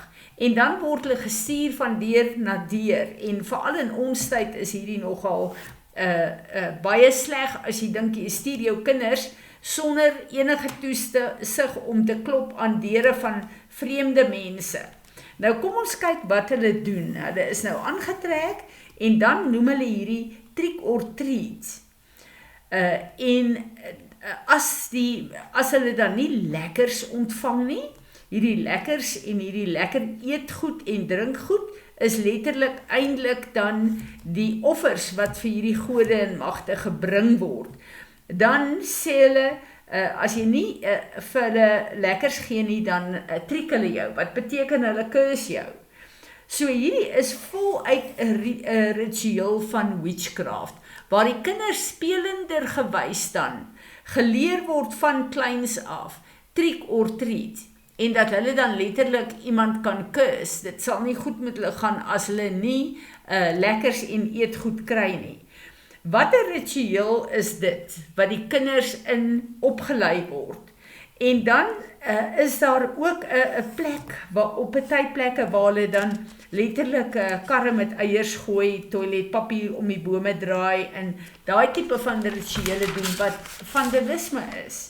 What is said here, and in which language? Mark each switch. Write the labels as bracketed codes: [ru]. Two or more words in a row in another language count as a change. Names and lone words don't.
[af] En dan word hulle gestuur van deur na deur, en veral in ons tyd is hierdie nogal baie sleg, as jy dink jy stuur jou kinders sonder enige toesig om te klop aan deure van vreemde mense. Nou kom ons kyk wat hulle doen. Hulle is nou aangetrek, en dan noem hulle hierdie [en] trick or treat. [af] As hulle dan nie lekkers ontvang nie, hierdie lekkers en hierdie lekker eetgoed en drinkgoed is letterlik eintlik dan die offers wat vir hierdie gode en magte gebring word. Dan sê hulle, as jy nie vir hulle lekkers gee nie, dan triek hulle jou. Wat beteken hulle curse jou? So hierdie is voluit 'n ritueel van witchcraft, waar die kinders spelender gewys dan geleer word van kleins af, [en] trick or treat, [af] en dat hulle dan letterlik iemand kan curse. Dit sal nie goed met hulle gaan as hulle nie lekkers en eetgoed kry nie. Wat 'n ritueel is dit, wat die kinders in opgelei word. En dan is daar ook 'n plek, op 'n tydplekke waar hulle dan letterlik karre met eiers gooi, toiletpapier om die bome draai, en daai tipe van rituele doen wat vandalisme is.